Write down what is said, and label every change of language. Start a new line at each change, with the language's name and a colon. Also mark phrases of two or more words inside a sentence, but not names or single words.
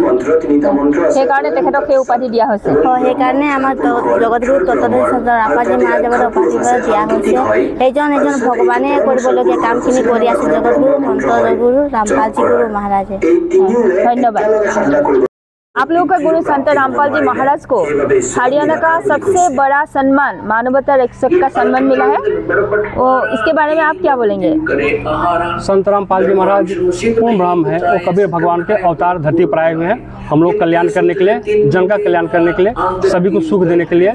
Assamese: সেইকাৰণে তেখেতক সেই উপাধি দিয়া হৈছে হয় সেইকাৰণে আমাৰ জগতগুৰু তত্ত্বশ্ৰী সন্ত ৰামপালজী মহাৰাজৰ উপাধি দিয়া হৈছে এজন ভগৱানে কৰিবলগীয়া কামখিনি কৰি আছে জগতগুৰু সন্ত গুৰু ৰামপালজী গুৰু মহাৰাজে
Hindi: ধন্যবাদ आप लोगों का गुरु संत रामपाल जी महाराज को हरियाणा का सबसे बड़ा सम्मान मानवता रक्षक का सम्मान मिला है, और इसके बारे में आप क्या बोलेंगे? संत रामपाल जी महाराज पूर्ण ब्रह्म है, वो कबीर भगवान के अवतार धरती पर आए हुए हैं हम लोग कल्याण करने के लिए, जन का कल्याण करने के लिए, सभी को सुख देने के लिए।